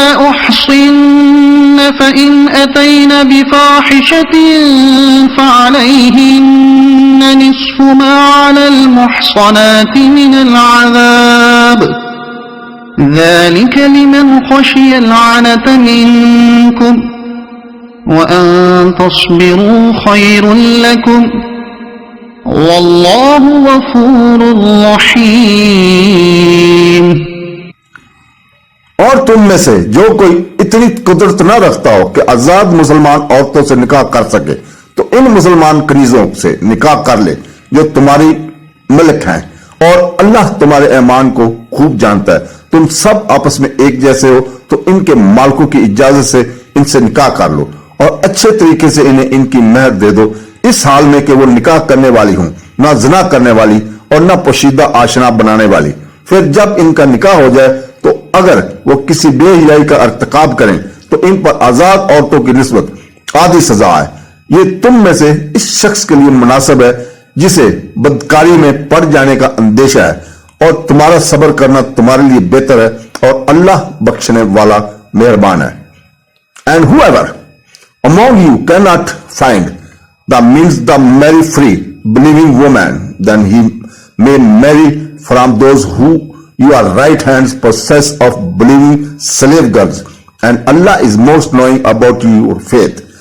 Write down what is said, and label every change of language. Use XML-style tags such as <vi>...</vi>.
<ar>أحصن فإن أتين بفاحشة فعليهن نصف ما على المحصنات من العذاب ذلك لمن خشي العنة منكم وأن تصبروا خير لكم والله غफूर रहीम।</ar> <hi>और तुम में से जो कोई इतनी कुदरत न रखता हो कि आजाद मुसलमान औरतों से निकाह कर सके तो इन मुसलमान कनीजों से निकाह कर ले जो तुम्हारी मलिक हैं। और अल्लाह तुम्हारे ईमान को खूब जानता है। तुम सब आपस में एक जैसे हो तो इनके मालिकों की इजाजत से इनसे निकाह कर लो और अच्छे तरीके से इन्हें इनकी मेहर दे दो, इस हाल में कि वो निकाह करने वाली हूं, ना जना करने वाली और ना पोशीदा आशना बनाने वाली। फिर जब इनका निकाह हो जाए तो अगर वो किसी बेहयाई का अर्तकाब करें तो इन पर आजाद औरतों की निस्बत आधी सजा है। ये तुम में से इस शख्स के लिए मुनासिब है जिसे बदकारी में पड़ जाने का अंदेशा है, और तुम्हारा सब्र करना तुम्हारे लिए बेहतर है और अल्लाह बख्शने वाला मेहरबान है।</hi> <en>And whoever among you cannot find the means to marry free believing woman, then he may marry from those who your right hands possess of believing slave girls, and Allah is most knowing about your faith.</en>